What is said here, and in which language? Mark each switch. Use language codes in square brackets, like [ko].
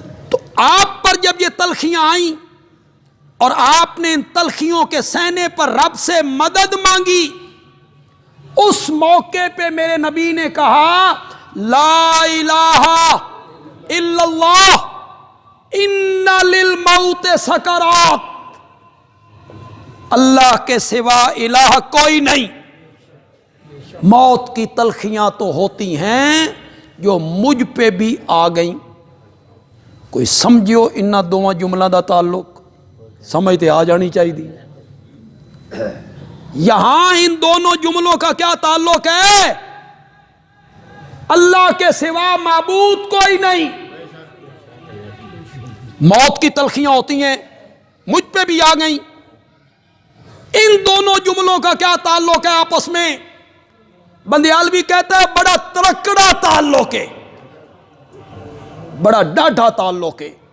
[ur] تو آپ پر جب یہ تلخیاں آئیں اور آپ نے ان تلخیوں کے سہنے پر رب سے مدد مانگی، اس موقع پہ میرے نبی نے کہا [ar] لا الہ الا اللہ ان للموت سکرات، [ur] اللہ کے سوا الہ کوئی نہیں. موت کی تلخیاں تو ہوتی ہیں جو مجھ پہ بھی آ گئیں. [pa] کوئی سمجھو ان دونوں جملوں دا تعلق، سمجھ تے آ جانی چاہیے. [ur] یہاں ان دونوں جملوں کا کیا تعلق ہے؟ اللہ کے سوا معبود کوئی نہیں. موت کی تلخیاں ہوتی ہیں، مجھ پہ بھی آ گئیں. ان دونوں جملوں کا کیا تعلق ہے آپس میں؟ بندیالوی کہتا ہے [pa] بڑا ترکڑا تعلق ہے، بڑا ڈاڈھا تعلق ہے.